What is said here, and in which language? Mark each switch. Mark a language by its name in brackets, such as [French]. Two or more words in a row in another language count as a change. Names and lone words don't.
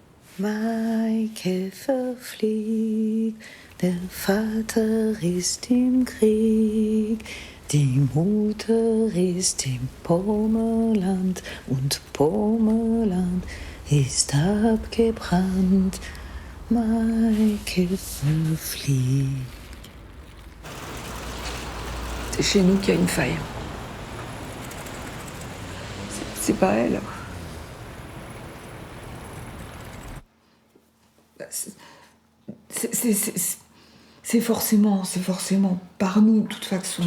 [German] Maike verfliegt, der Vater ist im Krieg, die Mutter ist im Pommerland und Pommerland ist abgebrannt. Maike verfliegt. [French] C'est chez nous qu'il y a une faille. C'est pas elle. C'est forcément par nous, de toute façon.